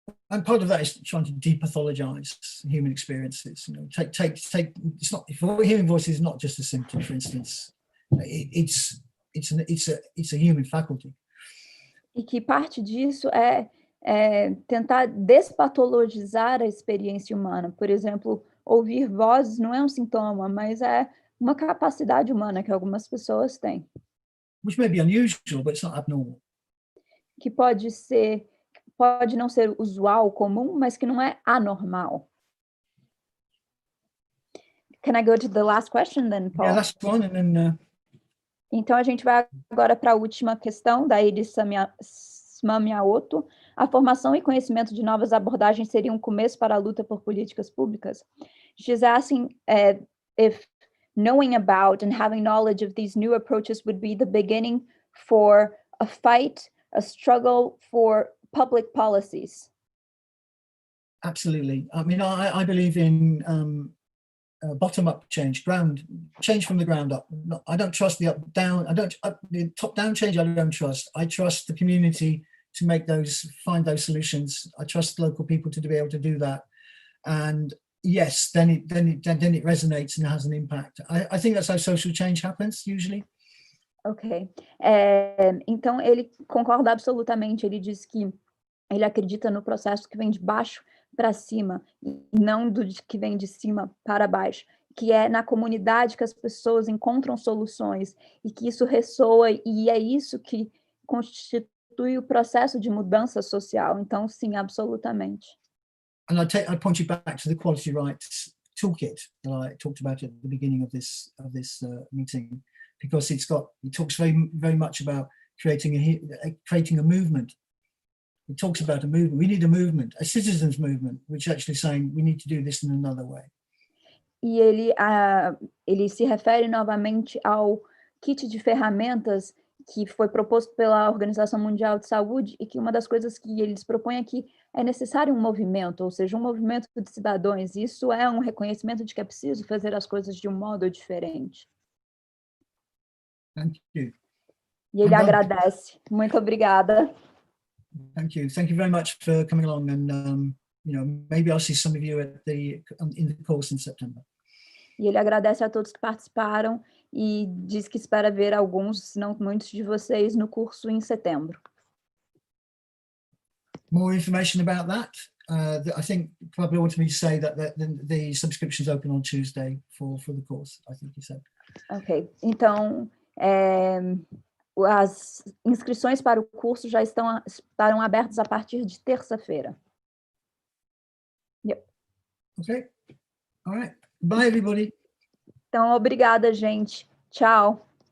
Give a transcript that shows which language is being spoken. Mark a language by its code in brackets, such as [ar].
[en] And part of that is trying to depathologize human experiences. You know, take. It's not, hearing voices is not just a symptom, for instance. It's a human faculty. [pt] E que parte disso é tentar despatologizar a experiência humana. Por exemplo, ouvir vozes não é um sintoma, mas é uma capacidade humana que algumas pessoas têm. [en] Which may be unusual, but it's not abnormal. [pt] Que pode não ser usual, comum, mas que não é anormal. [en] Can I go to the last question then, Paul? Yeah, last one, and then. [pt] Então, a gente vai agora para a última questão, da Iris Mamiaoto. A formação e conhecimento de novas abordagens seria um começo para a luta por políticas públicas? [en] She's asking if knowing about and having knowledge of these new approaches would be the beginning for a fight, a struggle for public policies. Absolutely. I mean, I believe in bottom-up change, change from the ground up. I don't trust the up-down. The top-down change. I don't trust. I trust the community to find those solutions. I trust local people to be able to do that. And yes, then it resonates and has an impact. I think that's how social change happens usually. Ok. [pt] Então, ele concorda absolutamente. Ele diz que ele acredita no processo que vem de baixo para cima, e não do que vem de cima para baixo, que é na comunidade que as pessoas encontram soluções, e que isso ressoa, e é isso que constitui o processo de mudança social. Então, sim, absolutamente. [en] And I point you back to the Quality Rights Toolkit that I talked about at the beginning of this meeting, because it talks very much about creating a movement. It talks about a movement. We need a movement, a citizens movement, which actually saying we need to do this in another way. [pt] E ele se refere novamente ao kit de ferramentas que foi proposto pela Organização Mundial de Saúde, e que uma das coisas que eles propõem aqui é necessário um movimento, ou seja, um movimento de cidadãos. Isso é um reconhecimento de que é preciso fazer as coisas de um modo diferente. [en] Thank you. [pt] E ele agradece. Muito obrigada. [en] Thank you. Thank you very much for coming along, and maybe I'll see some of you in the course in September. [pt] E ele agradece a todos que participaram e diz que espera ver alguns, se não muitos de vocês, no curso em setembro. [en] More information about that. I think probably want me to say that the subscriptions open on Tuesday for the course, I think you said. Ok. [pt] Então, as inscrições para o curso já estarão abertas a partir de terça-feira. [en] Yep. Okay. All right. Bye, everybody. [pt] Então, obrigada, gente. Tchau.